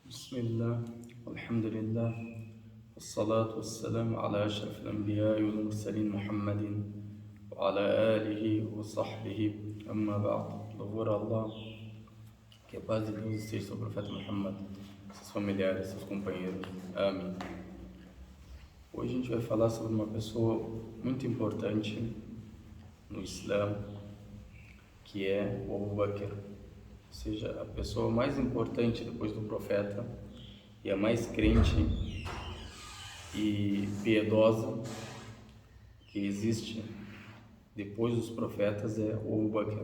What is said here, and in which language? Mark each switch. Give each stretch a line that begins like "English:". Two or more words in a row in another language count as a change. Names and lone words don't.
Arabic: بسم الله والحمد لله والصلاة والسلام على أشرف الأنبياء والمرسلين محمد وعلى آله وصحبه أما بعد.
Portuguese: Louvor a Allah, que a paz de Deus esteja sobre o profeta Muhammad, seus familiares, seus companheiros. Amém. Hoje a gente vai falar sobre uma pessoa muito importante no Islã, que é o Abu Bakr, ou seja, a pessoa mais importante depois do profeta e a mais crente e piedosa que existe depois dos profetas é o Abu Bakr.